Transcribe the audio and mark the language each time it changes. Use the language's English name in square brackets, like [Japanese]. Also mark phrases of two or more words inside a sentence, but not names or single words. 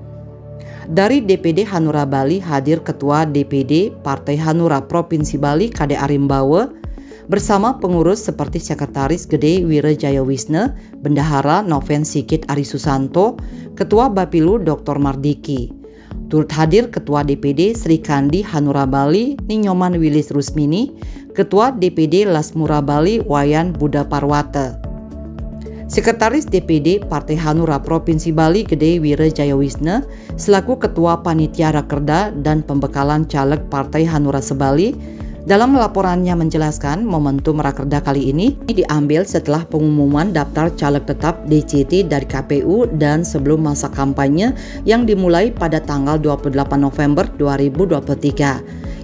[Indonesian] Dari DPD Hanura Bali hadir Ketua DPD Partai Hanura Provinsi Bali Kade Arimbawe bersama pengurus seperti Sekretaris Gede Wirejaya Wisne, Bendahara Noven Sikit Ari Susanto, Ketua Bapilu Dr. Mardiki. Turut hadir Ketua DPD Sri Kandi Hanura Bali Ninyoman Wilis Rusmini, Ketua DPD Lasmura Bali Wayan Buddha Parwata. Sekretaris DPD Partai Hanura Provinsi Bali Gede Wirejaya Wisne selaku Ketua Panitia Rakerda dan pembekalan caleg Partai Hanura se-Bali dalam laporannya menjelaskan momentum Rakerda kali ini diambil setelah pengumuman daftar caleg tetap DCT dari KPU dan sebelum masa kampanye yang dimulai pada tanggal 28 November 2023.